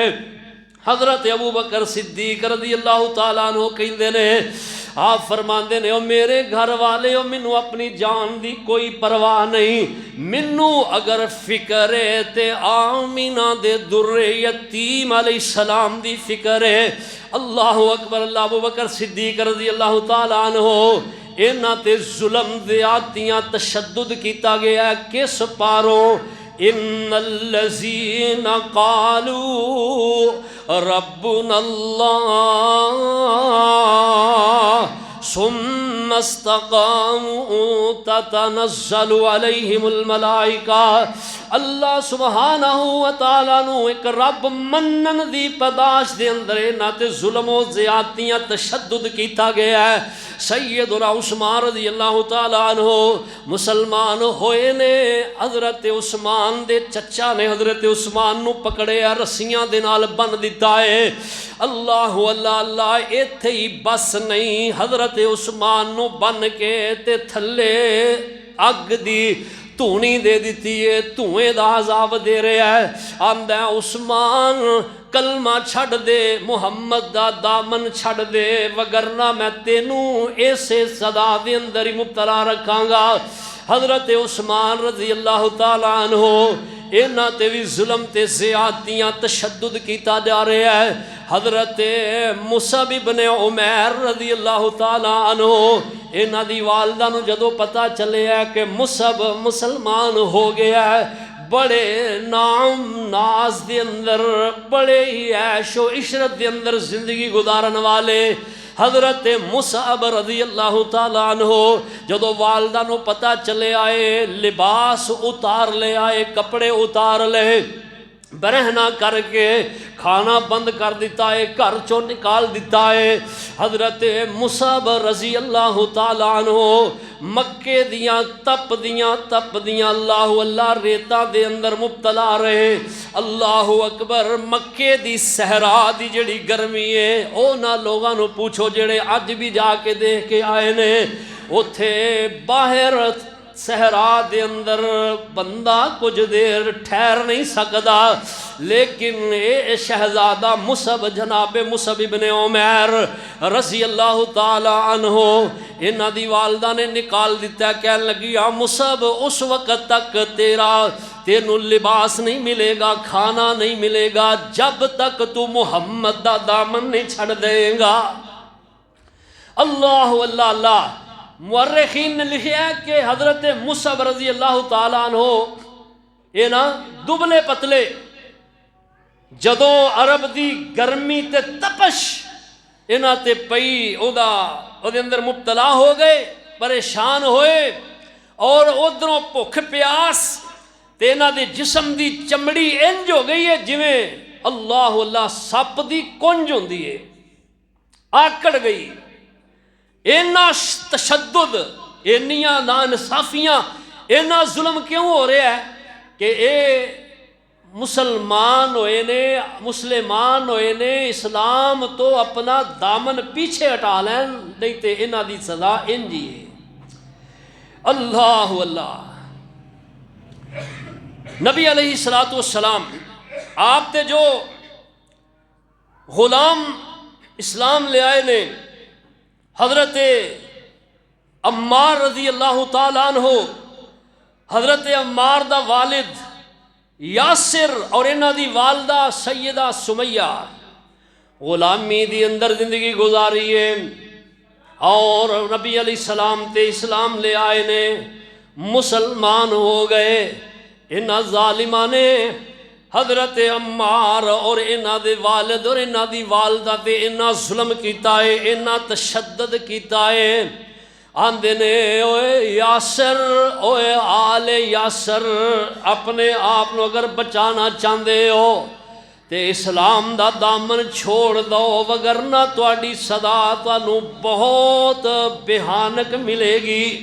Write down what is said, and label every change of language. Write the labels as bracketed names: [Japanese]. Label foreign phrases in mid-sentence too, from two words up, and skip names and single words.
[Punjabi] حضرت ابو بکر صدیق [Arabic] رضی اللہ تعالیٰ عنہ [Punjabi] کہندے نے، آپ فرماندے نے، او میرے گھر والے او منو اپنی جان دی کوئی پرواہ نہیں، منو اگر فکر ہے تے آمینہ دے در یتیم [Arabic] علیہ السلام [Punjabi] دی فکر ہے۔ [Arabic] اللہ اکبر اللہ۔ [Punjabi] ابو بکر صدیق [Arabic] رضی اللہ تعالیٰ عنہ [Punjabi] انہاں تے ظلم زیادتیاں تشدد کیتا گیا ہے کس پاروں؟ [Arabic] ان الذین قالوا ربنا اللہ ثم استقاموا تتنزل علیہم الملائکہ۔ اللہ سبحانہ وتعالی [Punjabi] نو ایک رب منن دی پداش دے اندر انہاں تے ظلم و زیادتیاں تشدد کیتا گیا ہے۔ سیدنا عثمان [Arabic] رضی اللہ تعالی عنہ [Punjabi] مسلمان ہوئے نے، حضرت عثمان دے چچا نے حضرت عثمان نو پکڑے رسیاں دے نال بن دیتا ہے۔ اللہ اللہ اللہ، ایتھے ہی بس نہیں، حضرت عثمان نو بن کے تے تھلے اگ دی تونی دے دیتی ہے، توئیں دا عذاب دے رہا ہے۔ آندا ہے عثمان کلمہ چھڑ دے، محمد دا دامن چھڑ دے، وگرنہ میں تینوں ایسے صدا دے اندر ہی مبتلا رکھاں گا۔ حضرت عثمان [Arabic] رضی اللہ تعالیٰ عنہ [Punjabi] انہاں تے بھی ظلم تے زیادتیاں تشدد کیتا جا رہا ہے۔ حضرت مصعب ابن عمیر [Arabic] رضی اللہ تعالیٰ عنہ [Punjabi] انہاں دی والدہ نو جدو پتہ چلے ہے کہ مصعب مسلمان ہو گیا ہے، بڑے نام ناز دے اندر، بڑے ہی عیش و عشرت دے اندر زندگی گزارن والے حضرت مصعب رضی [Arabic] اللہ تعالیٰ عنہ [Punjabi] جدو والدہ نو پتہ چلے آئے لباس اتار لے آئے کپڑے اتار لے برہنہ کر کے کھانا بند کر دیتا ہے گھر چوں نکال دیتا ہے حضرت مصعب [Arabic] رضی اللہ تعالیٰ عنہ [Punjabi] مکے دیاں تپ دیاں اللہ ریتا دے اندر مبتلا رہے [Arabic] اللہ اکبر [Punjabi] مکے دی صحرا دی جڑی گرمی ہے او نہ لوگاں نو پوچھو جڑے اج بھی جا کے دیکھ کے آئے نے اوتھے باہر صحرا دے اندر بندہ کچھ دیر ٹھہر نہیں سکدا لیکن اے شہزادہ مصعب جناب مصعب ابن عمیر [Arabic] رضی اللہ تعالی عنہ [Punjabi] انہاں دی والدہ نے نکال دیتا کہنے لگی مصعب اس وقت تک تینوں لباس نہیں ملے گا کھانا نہیں ملے گا جب تک تو محمد دا دامن نہیں چھڑ دے گا اللہ مورخین نے لکھا ہے کہ حضرت مصعب [Arabic] رضی اللہ تعالیٰ عنہ [Punjabi] یہ نا دبلے پتلے جدوں عرب دی گرمی تے تپش انہاں تے پئی او دے اندر مبتلا ہو گئے پریشان ہوئے اور ادھروں بھوک پیاس تے انہاں دے جسم دی چمڑی انج ہو گئی ہے جویں اللہ سپ دی کنج ہوندی ہے آکڑ گئی اینا تشدد اینیاں ناانصافیاں اینا ظلم کیوں ہو رہا ہے کہ اے مسلمان ہوئے نے اسلام تو اپنا دامن پیچھے ہٹا لین نہیں تے انہاں دی سزا انجی ہے اللہ نبی [Arabic] علیہ السلام [Punjabi] آپ تے جو غلام اسلام لے آئے نے حضرت عمار [Arabic] رضی اللہ تعالیٰ عنہ [Punjabi] حضرت عمار دا والد یاسر اور انہاں دی والدہ سیدہ سمیہ غلامی دی اندر زندگی گزاری ہے اور نبی [Arabic] علیہ السلام [Punjabi] تے اسلام لے آئے نے مسلمان ہو گئے انہاں ظالماں نے حضرت عمار اور انہاں دے والد اور انہاں دی والدہ تے انہاں ظلم کیتا ہے انہاں تشدد کیتا ہے آندے نے اوے یاسر اوے آل یاسر اپنے آپ نو اگر بچانا چاہندے ہو تے اسلام دا دامن چھوڑ دو وگرنہ تواڈی صدا تانوں بہت بھیانک ملے گی